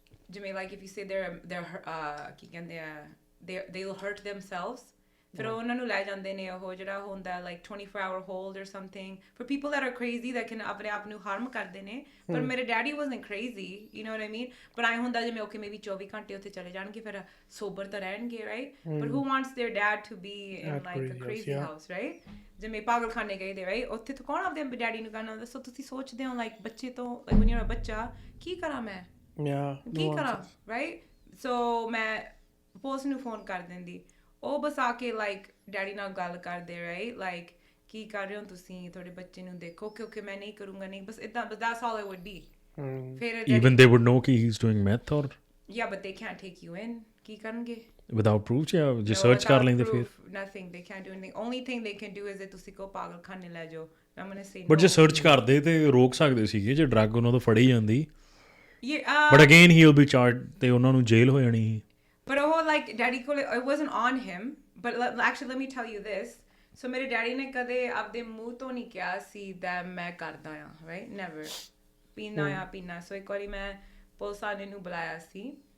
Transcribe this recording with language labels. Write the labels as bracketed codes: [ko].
[pa] ਜਿਵੇਂ [en] like if you say they're [pa] ਕੀ ਕਹਿੰਦੇ ਆ [en] they'll hurt themselves [pa] ਫਿਰ ਉਹਨਾਂ ਨੂੰ ਲੈ ਜਾਂਦੇ ਨੇ ਉਹ ਜਿਹੜਾ ਹੁੰਦਾ [en] like 24-hour hold or something for people that are crazy that can [pa] ਆਪਣੇ ਆਪ ਨੂੰ harm ਕਰਦੇ ਨੇ ਪਰ ਮੇਰੇ [en] daddy wasn't crazy you know what I mean but I [pa] ਹੁੰਦਾ ਜਿਵੇਂ okay maybe 24 ਘੰਟੇ ਉੱਥੇ ਚਲੇ ਜਾਣਗੇ ਫਿਰ sober ਤਾਂ ਰਹਿਣਗੇ [en] right but who wants their dad to be in like a crazy house right [pa] ਜਿਵੇਂ ਪਾਗਲਖਾਨੇ ਗਏ ਦੇ right ਉੱਥੇ ਤਾਂ ਕੌਣ ਆਪਦੇ ਡੈਡੀ ਨੂੰ ਕਹਿਣਾ ਦੱਸੋ ਤੁਸੀਂ ਸੋਚਦੇ ਹੋ like ਬੱਚੇ ਤੋਂ like when you're a ਬੱਚਾ ਕੀ ਕਰਾਂ ਮੈਂ ਕੀ ਕਰਾਂ right so ਮੈਂ ਪੁਲਿਸ ਨੂੰ ਫੋਨ ਕਰ ਦਿੰਦੀ ਉਹ ਬਸ ਆ ਕੇ ਲਾਈਕ ਡੈਡੀ ਨਾਲ ਗੱਲ ਕਰਦੇ ਰਾਈਟ ਲਾਈਕ ਕੀ ਕਰ ਰਹੇ ਹੋ ਤੁਸੀਂ ਤੁਹਾਡੇ ਬੱਚੇ ਨੂੰ ਦੇਖੋ ਕਿਉਂਕਿ ਮੈਂ ਨਹੀਂ ਕਰੂੰਗਾ ਨਹੀਂ ਬਸ ਇਦਾਂ ਬਸ [en] that's all it would be [pa] ਫਿਰ [en] even they would know [pa] ਕਿ [en] he's doing meth or yeah but they can't take you in [pa] ਕੀ ਕਰਨਗੇ [en] without proof [pa] ਜਾਂ ਜੇ ਸਰਚ ਕਰ ਲੈਂਦੇ ਫਿਰ [en] nothing they can't do anything only thing they can do is that [pa] ਤੁਸੀਂ ਕੋ ਪਾਗਲਖਾਨੇ ਲੈ ਜਾਓ [en] I'm gonna say [pa] but ਜੇ ਸਰਚ ਕਰਦੇ ਤੇ ਰੋਕ ਸਕਦੇ ਸੀਗੇ ਜੇ ਡਰੱਗ ਉਹਨਾਂ ਤੋਂ ਫੜੀ ਜਾਂਦੀ [en] but again he'll be charged [pa] ਤੇ ਉਹਨਾਂ ਨੂੰ ਜੇਲ੍ਹ ਹੋ ਜਾਣੀ ਸੀ but oh like daddy ਕੋਲ [en] it wasn't on him but actually let me tell you this [pa] so ਮੇਰੇ ਡੈਡੀ ਨੇ ਕਦੇ ਆਪਦੇ ਮੂੰਹ ਤੋਂ ਨਹੀਂ ਕਿਹਾ ਸੀ that ਮੈਂ ਕਰਦਾ ਆ right never ਪੀਣਾ so ਇੱਕ ਵਾਰੀ ਮੈਂ ਪੁਲਿਸ ਵਾਲੇ ਨੂੰ ਬੁਲਾਇਆ ਸੀ